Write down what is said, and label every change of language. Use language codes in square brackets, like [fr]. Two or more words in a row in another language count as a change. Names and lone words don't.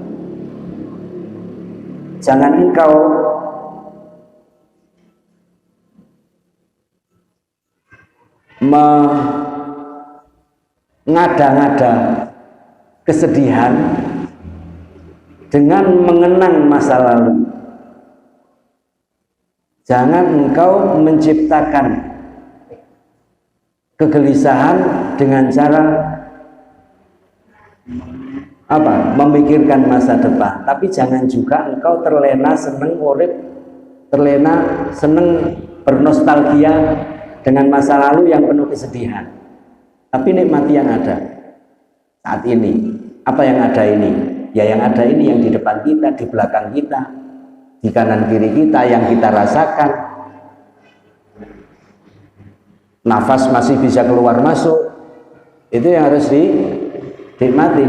[id] Jangan engkau mengada-ngada kesedihan dengan mengenang masa lalu. Jangan engkau menciptakan kegelisahan dengan cara memikirkan masa depan, tapi jangan juga engkau terlena [jv] seneng urip, [id] terlena seneng bernostalgia dengan masa lalu yang penuh kesedihan. Tapi nikmati yang ada saat ini. Apa yang ada ini? Ya yang ada ini yang di depan kita, di belakang kita, di kanan kiri kita, yang kita rasakan. Nafas masih bisa keluar masuk, itu yang harus dinikmati.